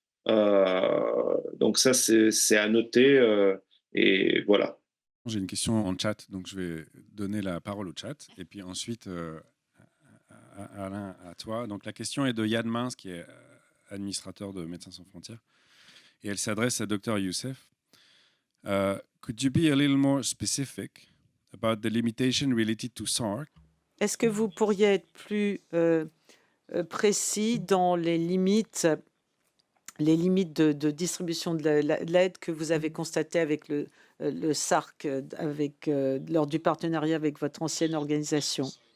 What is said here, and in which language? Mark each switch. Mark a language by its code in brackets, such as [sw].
[fr] Donc ça, c'est à noter et voilà. J'ai une question en chat, donc je vais donner la parole au chat. Et puis ensuite, Alain, à toi. Donc la question est de Yann Mince, qui est administrateur de Médecins sans frontières. Et elle s'adresse à Dr Youssef. [en] Could you be a little more specific about the limitation related to SARC? [fr] Est-ce que vous pourriez être plus précis dans les limites de distribution de l'aide que vous avez constatées avec le SARC lors du partenariat avec votre ancienne organisation?